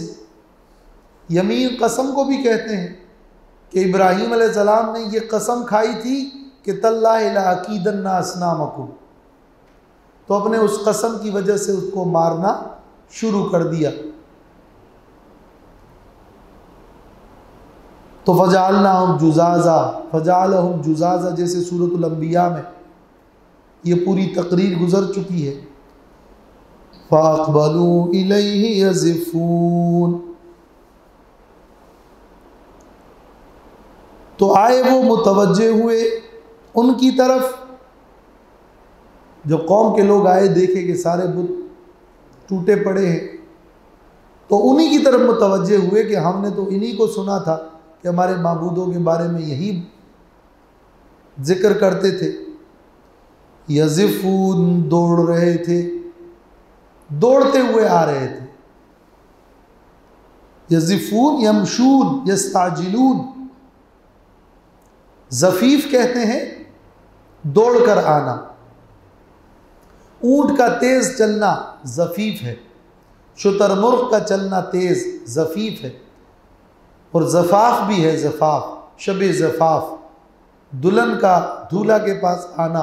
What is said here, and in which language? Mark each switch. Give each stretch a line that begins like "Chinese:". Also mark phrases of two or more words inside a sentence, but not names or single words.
Urdu: یمین قسم کو بھی کہتے ہیں کہ ابراہیم علیہ السلام نے یہ قسم کھائی تھی کہ
Arabic: تالله لأكيدن أصنامكم,
Urdu: تو اپنے اس قسم کی وجہ سے اس کو مارنا شروع کر دیا.
Arabic: तो فجعلناهم جذاذا، فجعلهم جذاذا,
Urdu: جیسے سورۃ الانبیاء میں یہ پوری تقریر گزر چکی ہے.
Arabic: فأقبلوا إليه يزفون,
Urdu: تو آئے وہ متوجہ ہوئے ان کی طرف. جب قوم کے لوگ آئے، دیکھے کہ سارے بت ٹوٹے پڑے ہیں، تو انہی کی طرف متوجہ ہوئے کہ ہم نے تو انہی کو سنا تھا کہ ہمارے معبودوں کے بارے میں یہی ذکر کرتے تھے. یزفون، دوڑ رہے تھے، دوڑتے ہوئے آ رہے تھے.
Arabic: يزفون يمشون يستعجلون,
Urdu: زفیف کہتے ہیں دوڑ کر آنا. اونٹ کا تیز چلنا زفیف ہے، شترمرغ کا چلنا تیز زفیف ہے، اور زفاف بھی ہے، زفاف شبِ زفاف، دلہن کا دولہا کے پاس آنا.